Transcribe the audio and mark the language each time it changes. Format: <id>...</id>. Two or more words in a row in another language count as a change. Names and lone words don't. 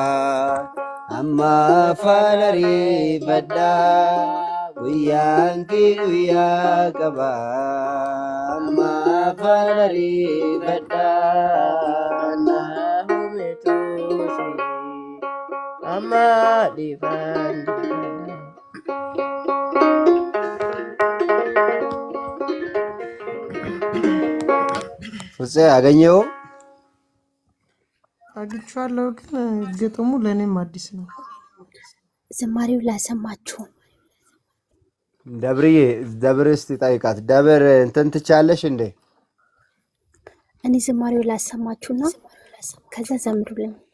<om>amma afaan ariifadha guyyaan kee guyyaa qaba amma afaan ariifadha na uumetu amma lifaan Futsee አገኘው</om> <am>አግኝቼዋለሁ ግን ግጥሙ ለእኔም አዲስ ነው። ዝማሬው ላሰማችሁ። ደብርዬ ደብር እስቲ ጠይቃት። ደብር እንትን ትቻለሽ እንዴ? እኔ ዝማሬው ላሰማችሁና ከዛ ዘምሩልኝ።</am>